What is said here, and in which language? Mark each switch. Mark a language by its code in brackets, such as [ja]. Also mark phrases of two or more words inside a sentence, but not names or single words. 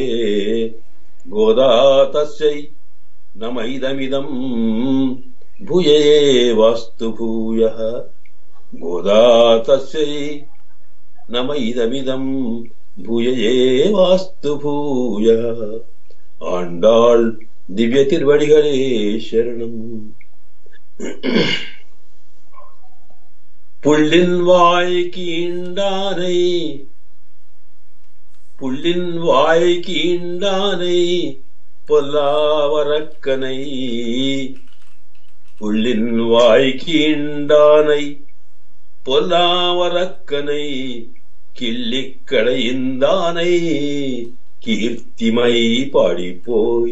[sa] గోదా తస్యై నమైదమిదం భూయ ఏవాస్తు భూయః. గోదా తస్యై నమైదమిదం భూయ ఏవాస్తు భూయః. [ta] ஆண்டாள் திவ்ய திருவடிகளே சரணம். புள்ளின் வாய்க்கீண்டானை புள்ளின் வாய்க்கீண்டானை பொல்லாவரக்கனை. புள்ளின் வாய்க்கீண்டானை பொல்லாவரக்கனை கிள்ளிக்கடைந்தானை கீர்த்திமை பாடிப்போய்.